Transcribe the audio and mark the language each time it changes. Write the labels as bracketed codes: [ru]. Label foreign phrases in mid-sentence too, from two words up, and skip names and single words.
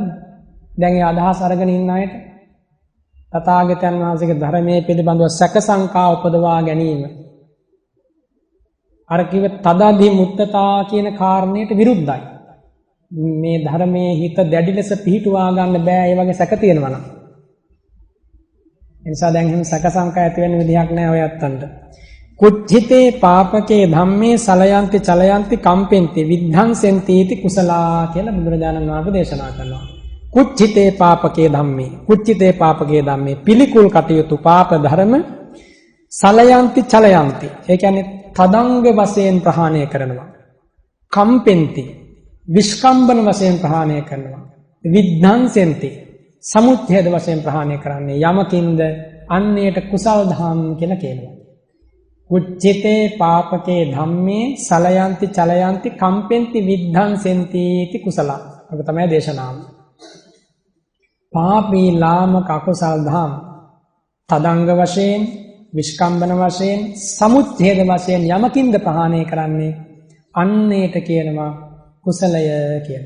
[si] දැන් ඒ අදහස් අරගෙන ඉන්න අයට තථාගතයන් වහන්සේගේ ධර්මයේ පිළිබඳව සැක සංකා උපදවා ගැනීම අර කිව්ව [pi] තදදි මුත්තතා [si] කියන කාරණයට විරුද්ධයි. මේ ධර්මයේ හිත දැඩි ලෙස පිහිටුවා ගන්න බෑ ඒ වගේ සැක තියෙනවා නම්. ඒ නිසා දැන් එහෙම සැක සංකා ඇති වෙන්න විදිහක් නෑ ඔය අත්තන්ට. [pi] කුච්චිතේ පාපකේ ධම්මේ සලයන්ති චලයන්ති කම්පෙන්ති විද්ධංසෙන්ති इति කුසලා [si] කියලා බුදුරජාණන් වහන්සේ දේශනා කරනවා. [pi] කුච්චිතේ පාපකේ ධම්මේ [si] පිළිකුල් කටයුතු පාප ධර්ම [pi] සලයන්ති චලයන්ති [si] ඒ කියන්නේ තදංග වශයෙන් ප්‍රහාණය කරනවා. කම්පෙන්ති විස්කම්බන වශයෙන් ප්‍රහාණය කරනවා. විද්ධංසෙන්ති සමුච්ඡේද වශයෙන් ප්‍රහාණය කරන්නේ යමකින්ද අන්නේට කුසල් ධම් කියලා කියනවා. [pi] කුච්චිතේ පාපකේ ධම්මේ සලයන්ති චලයන්ති කම්පෙන්ති විද්ධංසෙන්ති इति කුසල. [si] ඔබ තමයි දේශනාව. පාපී ලාමක අකුසල් ධම් තදංග වශයෙන් විස්කම්බන වශයෙන් සමුච්ඡේද වශයෙන් යමකින්ද ප්‍රහාණය කරන්නේ අන්නේට කියනවා කුසලය කියලා.